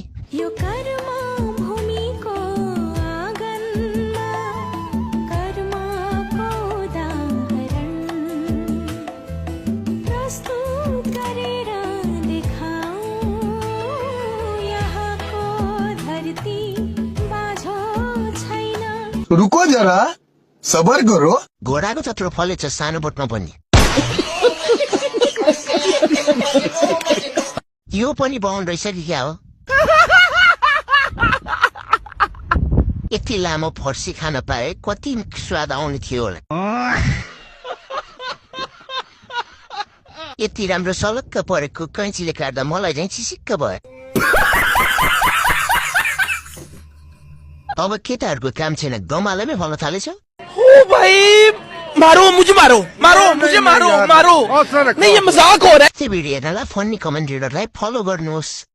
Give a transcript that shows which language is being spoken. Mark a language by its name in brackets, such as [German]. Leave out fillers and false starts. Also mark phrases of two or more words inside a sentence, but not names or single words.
[Nepali] यो कर्म भूमिको आँगनमा कर्मको उदाहरण प्रस्तुत गरेर देखाऊ यहाँको धरती बाझो छैन। [Hindi] रुको जरा सबर करो। [Nepali] घोडाको जत्रो फलेछ सानो बोटमा पनि। यो पनि बाहुन रहेछ कि क्या हो? यति लामो फर्सी खान पाए कति स्वाद आउने थियो होला। यति राम्रो सलक्क परेको कैँचीले काट्दा मलाई चाहिँ चिसिक्क भयो। अब केटाहरूको काम छैन, गमालेमै फल्न थालेछ। [Hindi] ओ भाई मारो मुझे मारो नहीं ये मजाक हो रहा है। [Nepali] त्यो भिडियो हेर्नलाई फन्नी कमेन्टेटरलाई फलो गर्नुहोस्।